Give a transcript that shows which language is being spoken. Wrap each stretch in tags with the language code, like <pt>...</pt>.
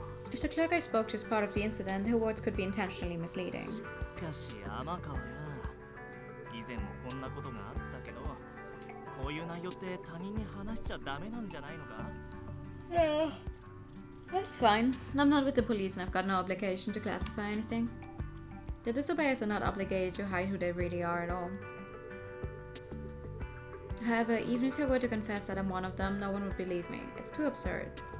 <en>If the clerk I spoke to is part of the incident, her words could be intentionally misleading.</en> <ja>しかし天川や、以前もこんなことがあったけど、こういう内容って他人に話しちゃダメなんじゃないのか?</ja> <en>Yeah, that's fine. I'm not with the police and I've got no obligation to classify anything. The disobeyers are not obligated to hide who they really are at all. However, even if I were to confess that I'm one of them, no one would believe me. It's too absurd.</en>